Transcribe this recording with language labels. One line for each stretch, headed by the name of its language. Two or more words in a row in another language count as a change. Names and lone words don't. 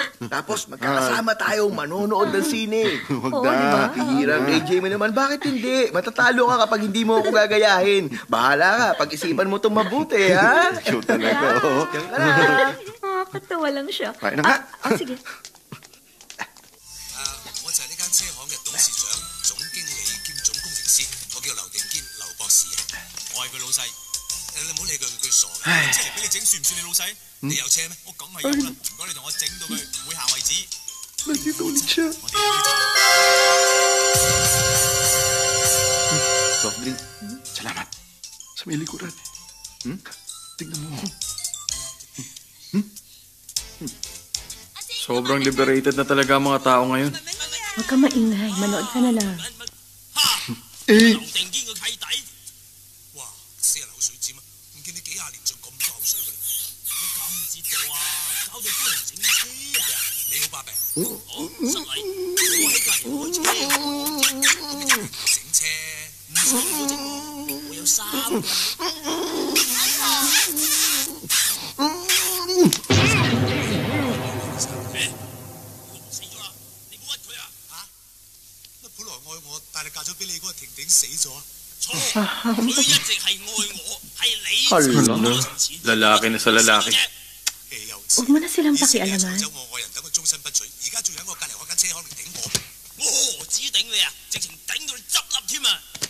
Filipino: Tapos magkakasama tayong manonood ng sine. Huwag na. Hirang AJ mo naman. Bakit hindi? Matatalo ka kapag hindi mo ako gagayahin. Bahala ka. Pag-isipan mo itong mabuti, ha? Cute talaga, oh. Diyan ka na. Katawa lang siya. Tayo na nga. Sige.
Cantonese: 我就係呢間車行嘅董事長、總經理兼總工程師，我叫劉定堅，劉博士啊，我係佢老細。你唔好理佢，佢傻嘅。車嚟俾你整，算唔算你老細？你有車咩？我梗係有啦。如果你同我整到佢唔會下為止。
Filipino: Nandito ulit siya.
English: Soft drink.
Filipino: Salamat. Sa may likuran. Tingnan mo. Sobrang liberated na talaga ang mga tao ngayon. Huwag ka maingay. Manood ka na lang.
Cantonese: 劉定堅個契弟，哇！死人口水尖啊！唔見你幾廿年仲咁多口水嘅，你搞唔知道啊！搞到啲人整車啊！你好把柄，好失禮，我喺隔離開車，整車唔使我整喎，我有3個。但係嫁咗俾你嗰個婷婷死咗，錯，佢一直係愛我，係你。
Filipino: Lalaki na sa lalaki. Huwag mo na silang pakialaman.
Cantonese: 我愛人等佢終身不娶，而家仲喺我隔離開間車行嚟頂我，我何止頂你啊，直情頂到你執笠添啊！